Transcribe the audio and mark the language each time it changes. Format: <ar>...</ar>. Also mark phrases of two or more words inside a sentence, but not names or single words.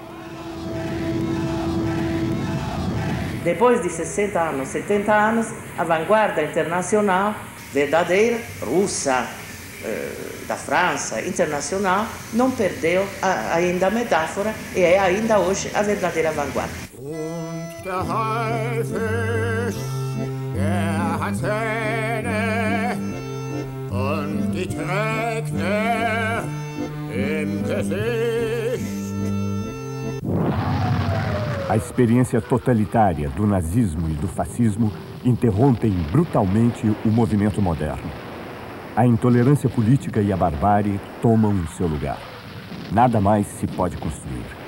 <pt>Depois de 60 anos, 70 anos, a vanguarda internacional verdadeira, russa, da França, internacional, não perdeu ainda a metáfora e é ainda hoje a verdadeira vanguarda.</pt> <de>Und der Haifisch, der hat Zähne und die trägt er im Gesicht.</de> <pt>A experiência totalitária do nazismo e do fascismo interrompem brutalmente o movimento moderno. A intolerância política e a barbárie tomam o seu lugar. Nada mais se pode construir.</pt>